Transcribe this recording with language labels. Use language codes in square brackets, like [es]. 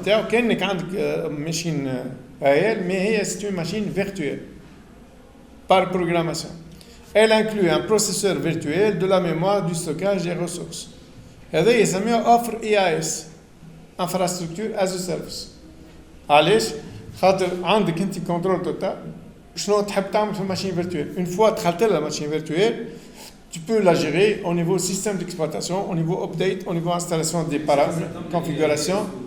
[fr] Tu as une machine réelle, mais c'est une machine virtuelle par programmation. Elle inclut un processeur virtuel, de la mémoire, du stockage des ressources. [ar] هذا يسميه offre IaaS, [en] infrastructure as a service. [ar] علاش؟ خاطر عندك انت كنترول توتال شنو تحب تعمل في الماشين فيرتويل. [fr] Une fois [ar] دخلت لها ماشين فيرتويل [fr] tu peux la gérer au niveau système d'exploitation, au niveau update, au niveau installation des paramètres, configuration.